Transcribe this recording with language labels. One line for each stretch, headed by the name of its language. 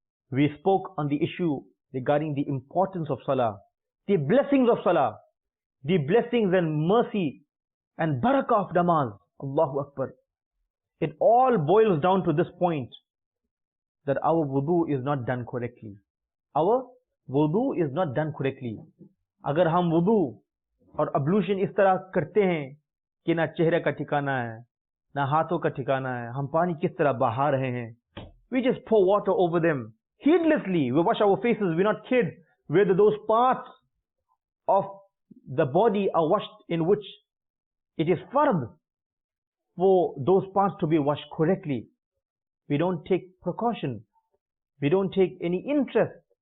English: We spoke on the issue regarding the importance of salah, the blessings of salah, the blessings and mercy and barakah of namaz. Allahu Akbar. It all boils down to this point, that our wudu is not done correctly. Our wudu is not done correctly.
Hindi: अगर हम wudu और ablution इस तरह करते हैं कि ना चेहरे का ठिकाना है, ना हाथों का ठिकाना है, हम पानी किस तरह बहा रहे हैं,
English: we just pour water over them heedlessly. We wash our faces, we're not kids, whether those parts of the body are washed in which it is fard for those parts to be washed correctly. We don't take precaution, we don't take any interest.